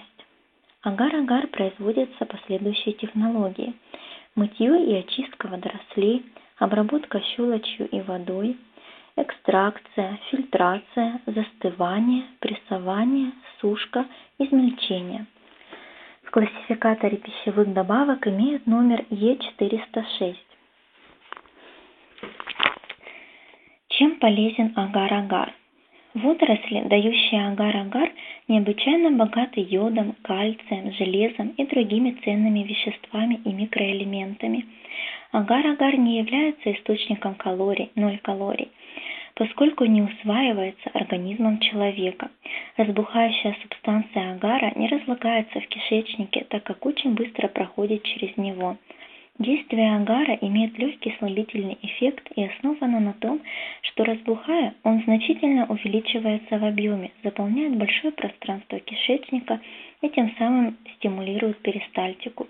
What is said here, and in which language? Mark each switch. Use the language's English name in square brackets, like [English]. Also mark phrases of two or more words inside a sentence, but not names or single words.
[Russian] Агар-агар производится по следующей технологии: мытье и очистка водорослей, обработка щелочью и водой, экстракция, фильтрация, застывание, прессование, сушка, измельчение. В классификаторе пищевых добавок имеют номер Е406. Чем полезен агар-агар? Водоросли, дающие агар-агар, необычайно богаты йодом, кальцием, железом и другими ценными веществами и микроэлементами. Агар-агар не является источником калорий, 0 калорий, поскольку не усваивается организмом человека. Разбухающая субстанция агара не разлагается в кишечнике, так как очень быстро проходит через него. Действие агара имеет легкий слабительный эффект и основано на том, что, разбухая, он значительно увеличивается в объеме, заполняет большое пространство кишечника и тем самым стимулирует перистальтику.